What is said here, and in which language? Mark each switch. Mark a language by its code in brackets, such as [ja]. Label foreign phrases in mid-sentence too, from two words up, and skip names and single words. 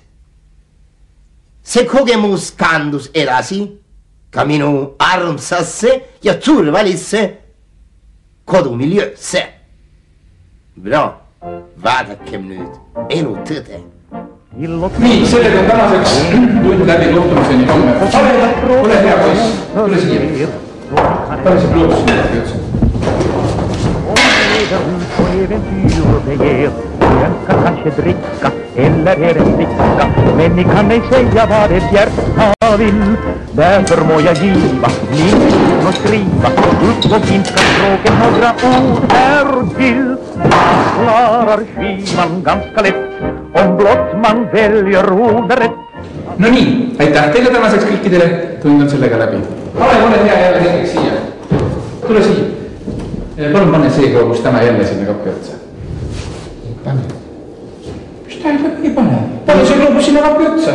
[et] See kogemus kandus edasi ka minu armsasse ja turvalisse kodumiljöösse. Bra, vaadakem nüüd elu tõde. Nii, sellega on tänaseks tund läbi kohtumiseni homme. Ole hea poiss, tule siia. Pane see pluus siia. [sv] Kanske dricka eller är det slicka, men ni kan ej säga vad ett hjärta vill. Därför må jag giva min ton och skriva upp på finska språket några ord här till. Klarar skivan ganska lätt om blott man väljer ord rätt. [et] No nii, aitäh teile tänaseks kõikidele, tund on sellega läbi. Ole hea jälle hetkeks siia. Tule siia. Palun pane see kogus täna jälle sinna kappi otsa. Pane. Mis tähendab ei pane? Pane see kogus sinna kappi otsa.